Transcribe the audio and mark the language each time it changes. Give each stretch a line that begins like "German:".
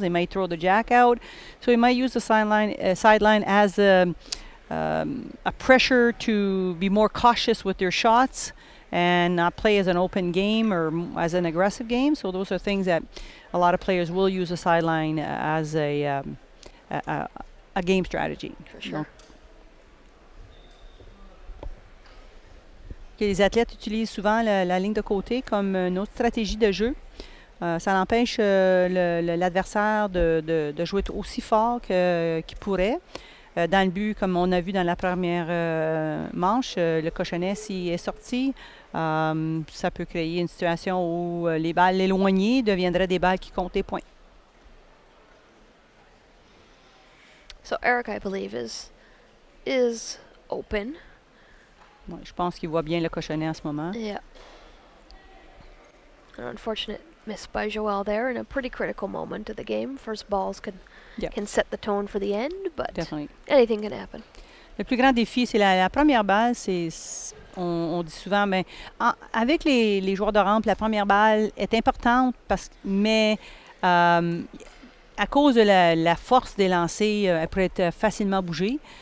English: They might throw the jack out. So you might use the sideline as a pressure to be more cautious with their shots and not play as an open game or as an aggressive game. So those are things that a lot of players will use the sideline as a game strategy. For sure.
French: Les athlètes utilisent souvent la ligne de côté comme une autre stratégie de jeu. Ça empêche l'adversaire de jouer aussi fort qu'il pourrait. Dans le but, comme on a vu dans la première manche, le cochonnet, s'il est sorti, Ça peut créer une situation où les balles éloignées deviendraient des balles qui comptent des points.
English: So Eric, I believe, is open.
French: Ouais, je pense qu'il voit bien le cochonnet en ce moment.
English: Yeah. An unfortunate miss by Joëlle there in a pretty critical moment of the game. First balls can set the tone for the end, but Definitely. anything can happen.
French: Le plus grand défi, c'est la première balle. On dit souvent, mais avec les joueurs de rampe, la première balle est importante, mais à cause de la force des lancers, elle peut être facilement bougée.